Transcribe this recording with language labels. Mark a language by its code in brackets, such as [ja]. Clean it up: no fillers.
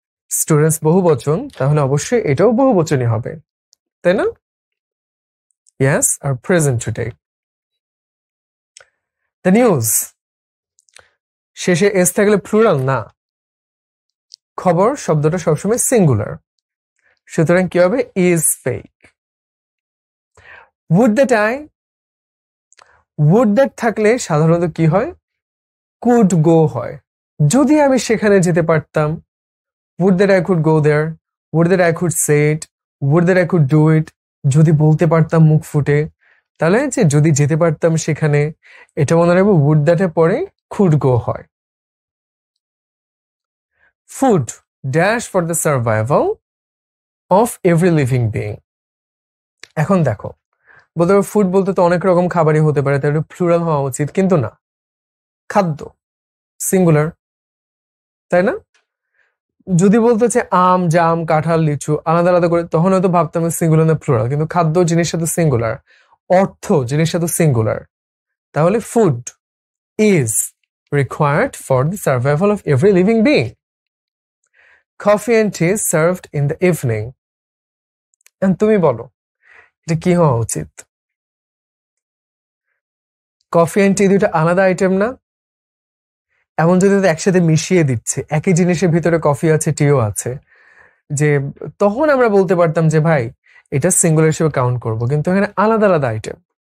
[bn] Students বহু বচন, তাহলে অবশ্যই এটাও বহু বচনই হবে, তাই না? [en] Yes, are present today. The news, [bn] শেষে এস থাকলে প্লুরাল না, খবর শব্দটা সবসময় সিঙ্গুলার, সুতরাং কি হবে? [en] is fake. Would that I, would that [bn] থাকলে সাধারণত কি হয়? [en] could go হয়। [bn] যদি আমি সেখানে যেতে পারতাম, [en] would that I could go there, would that I could say it, would that I could do it, [bn] যদি বলতে পারতাম মুখ ফুটে, তাহলে যে যদি যেতে পারতাম সেখানে, এটা মনে রাখবো would that এর পরে could go হয়। [en] Food dash for the survival of every living being. [bn] এখন দেখো, বলতে পারো ফুড বলতে তো অনেক রকম খাবারই হতে পারে, তাহলে প্লুরাল হওয়া উচিত, কিন্তু না, খাদ্য সিঙ্গুলার, তাই না? যদি বলতে হচ্ছে আম, জাম, কাঁঠাল, লিচু আলাদা আলাদা করে, তখন হয়তো ভাবতাম সিঙ্গুলার না প্লুরাল, কিন্তু খাদ্য জিনিসটা তো সিঙ্গুলার, অর্থ জিনিসটা তো সিঙ্গুলার, তাহলে food [en] is required for the survival of every living being. Coffee and tea served in the evening. [bn] And তুমি বলো এটা কি হওয়া উচিত? কফি এন্ড টি দুইটা আলাদা আইটেম না? এমন যদি একসাথে মিশিয়ে দিচ্ছে, একই জিনিসের ভিতরে কফি আছে, টিও আছে, যে তখন আমরা বলতে পারতাম যে ভাই এটা সিঙ্গুলার হিসেবে কাউন্ট করব, কিন্তু এখানে আলাদা আলাদা আইটেম।